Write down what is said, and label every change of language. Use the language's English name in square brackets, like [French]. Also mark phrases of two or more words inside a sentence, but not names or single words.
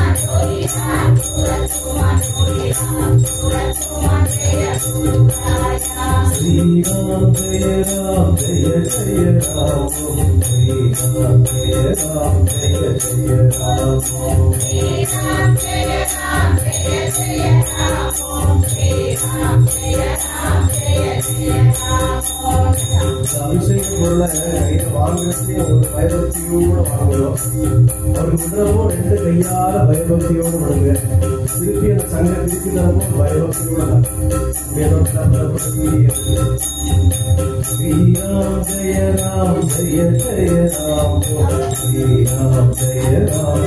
[Sanskrit] योगी राम सुरतुमा योगी राम सुरतुमा जय गुरु राय श्री राम जय राम जय जय राम श्री राम जय राम जय जय राम श्री राम जय राम जय जय राम श्री राम जय राम जय जय राम [Tamil] அபிஷேகமுள்ள வாங்கி ஒரு பயபக்தியோடு வாங்குவோம். ஒரு உணவும் 2 கையால பயபக்தியோடு வாங்க. திருப்பி அந்த சங்க திருப்பி தரமும் பயபக்தியோடு [Sanskrit] श्रीराम जय राम जय जय राम श्रीराम जय राम